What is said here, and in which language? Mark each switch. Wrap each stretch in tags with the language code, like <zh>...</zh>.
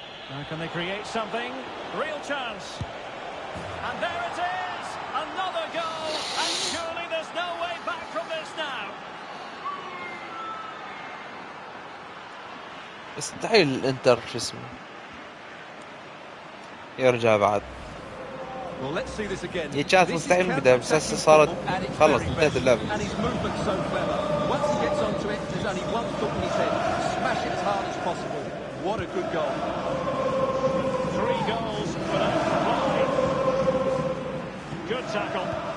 <en>Now can they create something? Real chance. And there it is! Another goal! And surely there's no way back from this now.</en> <ar>يستحيل الانتر شو اسمه يرجع بعد.</ar> <en>Well, let's see this again.</en> <ar>هي كانت مستحيل من البداية بس هسه صارت خلص انتهت اللعبة.</ar> <en>And his movement's so clever. Once he gets onto it, there's only one thought in his head. Smash it as hard as possible. What a good goal. 3 goals without reply. Good tackle.</en>